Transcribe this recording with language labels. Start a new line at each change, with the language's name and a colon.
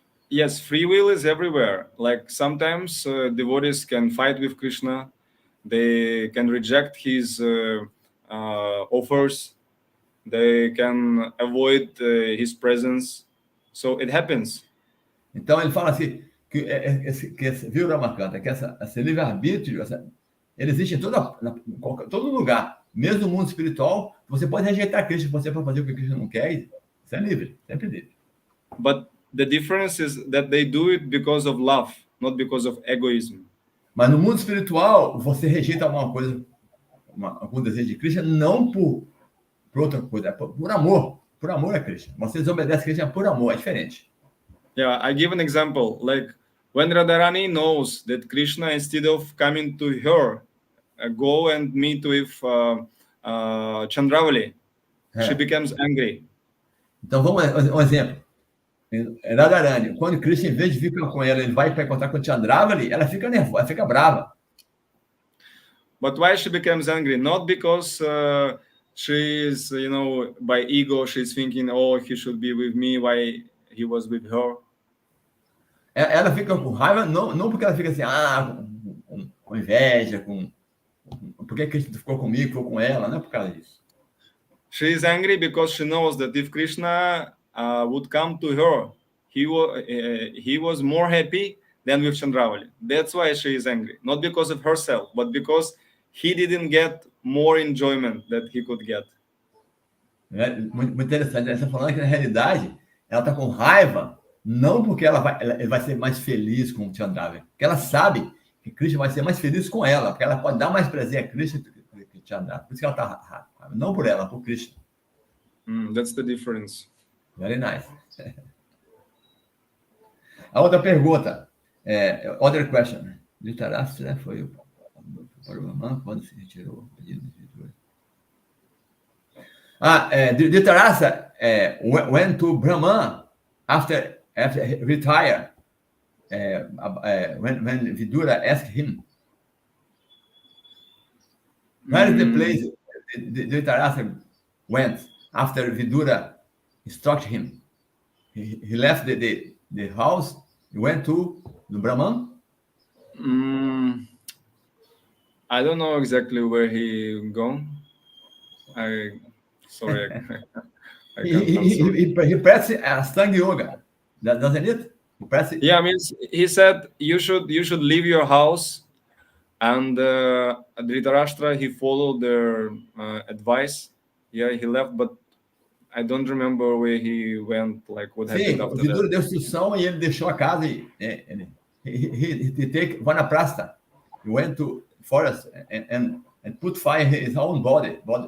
English: Yes, free will is everywhere. Like sometimes devotees can fight with Krishna, they can reject his offers, they can avoid his presence. So it happens.
Portuguese: Então ele fala assim que viu, Ramakanta, que esse livre-arbítrio, ele existe em todo lugar, mesmo no mundo espiritual. Você pode rejeitar Krishna, você pode fazer o que Krishna não quer, você é livre, sempre livre.
English: But the difference is that they do it because of love, not because of egoism.
Portuguese: Mas no mundo espiritual, você rejeita alguma coisa, algum desejo de Krishna, não por outra coisa, é por amor. Por amor a Krishna. Você desobedece a Krishna por amor, é diferente.
English: Yeah, I give an example. Like when Radharani knows that Krishna, instead of coming to her, go and meet with Chandravali, she becomes angry.
Portuguese: Então vamos um exemplo. Radharani, quando Krishna, em vez de ficar com ela, ele vai para encontrar com Chandravali, ela fica nervosa, ela fica brava.
English: But why she becomes angry? Not because she's, by ego, she's thinking, oh, he should be with me, why he was with her.
Portuguese: Ela fica com raiva, não porque ela fica assim, com inveja, porque Krishna ficou comigo, ficou com ela, não é por causa disso.
English: She is angry because she knows that if Krishna would come to her, he was more happy than with Chandravali. That's why she is angry. Not because of herself, but because he didn't get more enjoyment that he could get.
Portuguese: Muito interessante. Ela está falando que, na realidade, ela está com raiva, não porque ele vai ser mais feliz com o Chandravali, porque ela sabe que Krishna vai ser mais feliz com ela, porque ela pode dar mais prazer a Krishna do que Chandravali. Por isso que ela está raiva. Não por ela, por Krishna.
English: That's the difference. Very nice.
Portuguese: A outra pergunta,
English: other question.
Portuguese: Dhritarashtra foi o Brahman quando se retirou o pedido de escritura.
English: Dhritarashtra went to Brahman after retire. When Vidura asked him, where is the place Dhritarashtra went after Vidura instructed him? He left the house, he went to the Brahman. I don't know exactly where he gone. Sorry. He practiced Astanga Yoga, doesn't it? Yeah, I mean, he said you should leave your house, and Dhritarashtra, he followed their advice. Yeah, he left, but I don't remember where he went. Like what happened after that.
Portuguese: Sim, o Vidura deu instrução e ele deixou a casa e
English: he take Vanaprastha. He went to forest and put fire in his own body.